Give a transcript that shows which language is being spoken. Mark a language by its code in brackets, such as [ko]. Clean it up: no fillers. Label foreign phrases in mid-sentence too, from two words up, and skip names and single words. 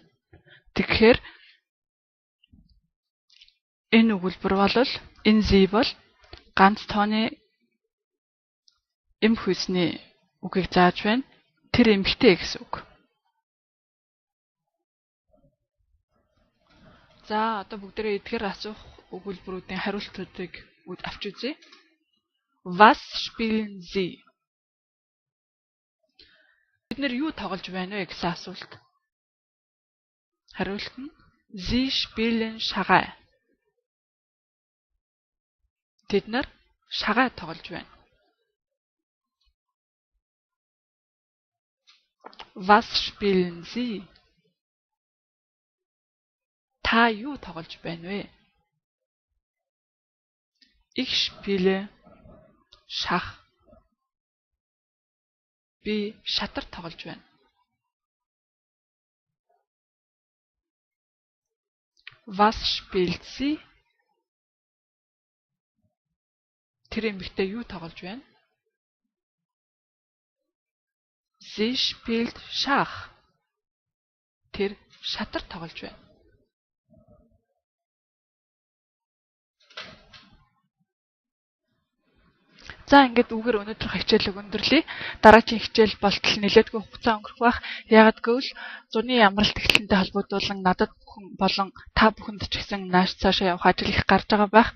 [mn] Тэгэхээр энэ өгүүлбэр бол энэ зи бол ганц тооны эм хүйсний үгийг зааж байна. Тэр эмхтэй гэсэн үг. За одоо бүгдээрээ эдгээр асуух өгүүлбэрүүдийн хариултуудыг авч үзье. [de] Was spielen Sie? [mn] Бид нэр юу тоглож байна вэ гэсэн асуулт. Хариулт нь [de] Sie spielen [mn] шагаа. Тэд нар шагаа тоглож байна. [de] Was spielen Sie? [mn] Та юу тоглож байна вэ? [de] Ich spiele Schach. [mn] Би шатар тоглож байна. [de] Was spielt sie? [mn] Тэр эмэгтэй юу тоглож байна? [de] Sie spielt Schach. [mn] Тэр шатар тоглож байна. За ингээд үгээр өнөөдрөх хичээлийг өндөрлөе. Дараагийн хичээл болтол нэлээдгүй хугацаа өнгөрөх бах. Яагад гэвэл зуны амралт эхлэлтэй холбогдуулан надад бүхэн болон та бүхэнд ч гэсэн нааш цаашаа явах ажил их гарч байгаа байх.